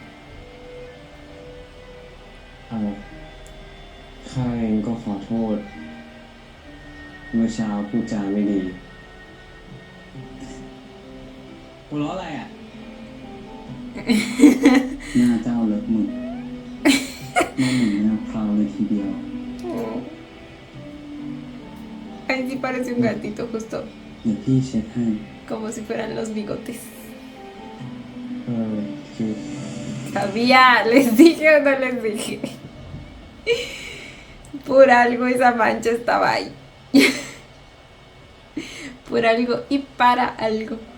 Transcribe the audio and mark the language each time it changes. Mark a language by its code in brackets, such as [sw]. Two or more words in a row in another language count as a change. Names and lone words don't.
[th] ข้าเองก็ขอโทษ เมื่อเช้าพูดจาไม่ดี หัวเราะอะไรอ่ะ หน้าเจ้าเลิกมึงหน้าหนึ่งหน้าพราวเลยทีเดียว oh. [es] Ahí sí parece un gatito justo [th] เดี๋ยวพี่เช็ดให้ [es] como si fueran los bigotes. [th] คือ [es] Sabía, les dije o no les dije. Por algo esa mancha estaba ahí. Por algo y para algo.